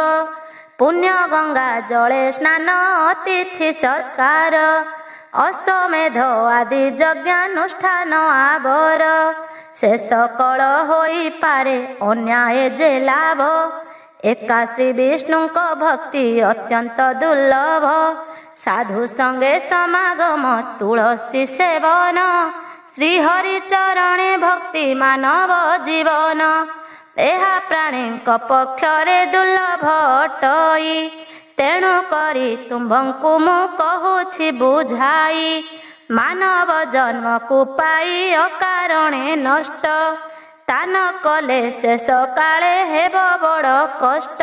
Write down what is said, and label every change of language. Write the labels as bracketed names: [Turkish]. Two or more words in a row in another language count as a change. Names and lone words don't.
[Odia] ପୁଣ୍ୟ ଗଙ୍ଗା ଜଳେ ସ୍ନାନ ଅତିଥି ସତ୍କାର ଅଶ୍ୱମେଧ ଆଦି ଯଜ୍ଞାନୁଷ୍ଠାନ ଆବର। ସେ ସକଳ ହୋଇପାରେ ଅନ୍ୟାୟ ଯେ ଲାଭ ଏକା ଶ୍ରୀ ବିଷ୍ଣୁଙ୍କ ଭକ୍ତି ଅତ୍ୟନ୍ତ ଦୁର୍ଲଭ। ସାଧୁ ସଙ୍ଗେ ସମାଗମ ତୁଳସୀ ସେବନ ଶ୍ରୀହରି ଚରଣେ ଭକ୍ତି ମାନବ ଜୀବନ ଏହା ପ୍ରାଣୀଙ୍କ ପକ୍ଷରେ ଦୁର୍ଲଭ ଅଟଇ। ତେଣୁ କରି ତୁମ୍ଭଙ୍କୁ ମୁଁ କହୁଛି ବୁଝାଇ, ମାନବ ଜନ୍ମକୁ ପାଇ ଅକାରଣେ ନଷ୍ଟ, ତାନ କଲେ ଶେଷ କାଳେ ହେବ ବଡ଼ କଷ୍ଟ।